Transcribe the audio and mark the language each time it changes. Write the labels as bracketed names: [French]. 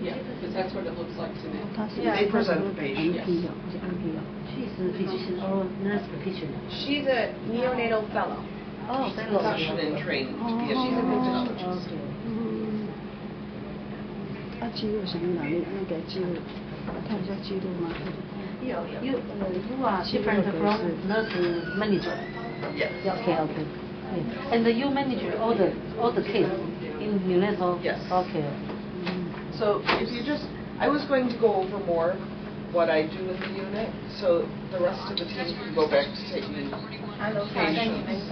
[English] Yeah, because that's what it looks like to me. They present the patient. She is a physician or nurse practitioner. She's a neonatal fellow. Oh, fellow. Physician in training to be a She's a technologist. Okay. [Chinese] 记录什么哪里？那个记录，看一下记录吗？ [English] You are different from nurse manager. Yes. Okay. Yeah. And you manage all the case in neonatal. Yes. Okay. So if you just, I was going to go over more what I do in the unit, so the rest of the team can go back to taking patients.